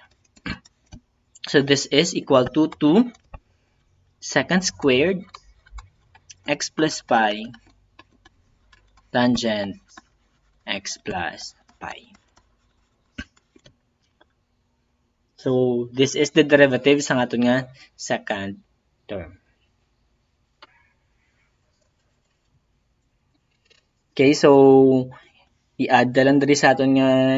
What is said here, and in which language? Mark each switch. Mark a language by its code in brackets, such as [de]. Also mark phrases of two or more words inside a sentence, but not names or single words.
[en] So this is equal to 2 secant squared x plus pi tangent x plus pi. So this is the derivative [hil] sa aton nga [en] second term. [hil] Okay, so i-add na lang diri sa aton nga.